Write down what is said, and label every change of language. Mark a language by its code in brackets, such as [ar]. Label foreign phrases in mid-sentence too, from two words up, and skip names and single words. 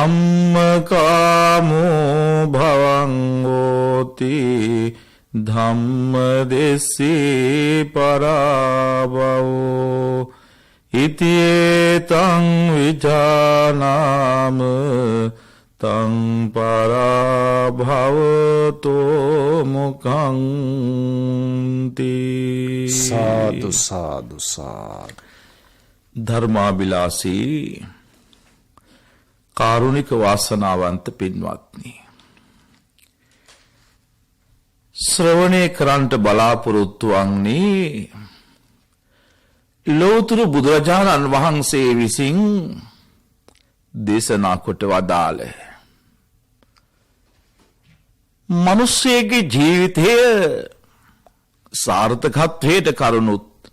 [pi] ධම්මකාමෝ භවං හෝති ධම්මදෙස්සේ පරාභවෝ ඉතියේතං විජානාම තං පරාභවතෝ මුඛංති සාදු සාදු සාදු [si] ධර්මාභිලාෂී කාරුණික වාසනාවන්ත පින්වත්නි, ශ්‍රවණය කරන්ට බලාපොරොත්තු වන්නේ ලෝතර බුදුරජාණන් වහන්සේ විසින් දේශනා කොට වදාළ මනුස්සයෙකුගේ ජීවිතය සාර්ථකත්වයට කරුණුත්,